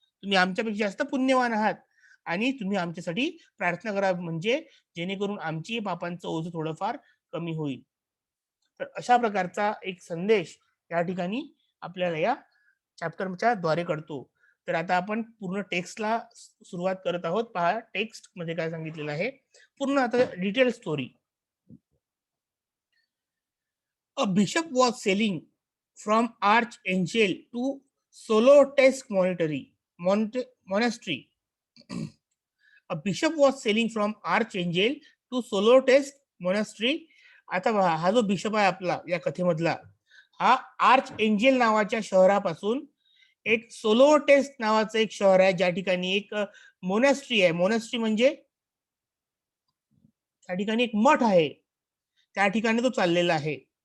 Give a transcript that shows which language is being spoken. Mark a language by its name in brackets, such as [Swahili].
[Marathi] तुम्ही आमच्यापेक्षा जास्त पुण्यवान आहात आणि तुम्ही आमच्यासाठी प्रार्थना करा, म्हणजे जेणेकरून आमची पापांचं ओझं थोडंफार कमी होईल. तर अशा प्रकारचा एक संदेश या ठिकाणी आपल्याला या चॅप्टरच्या द्वारे कळतो. तर आता आपण पूर्ण टेक्स्टला सुरुवात करत आहोत. पहा टेक्स्ट मध्ये काय सांगितलेलं आहे, पूर्ण आता detail story. [English] A bishop was sailing from Archangel to Solotesk monastery. A bishop was sailing from Archangel to Solotesk monastery. [Marathi] आता पहा, हा जो बिशप आहे आपला या कथेमधला, हा आर्च एंजेल नावाच्या शहरापासून एक सोलोटेस्ट नावाचं एक शहर आहे, ज्या ठिकाणी एक मोनेस्ट्री आहे. मोनेस्ट्री म्हणजे त्या ठिकाणी एक मठ आहे, त्या ठिकाणी तो चाललेला आहे.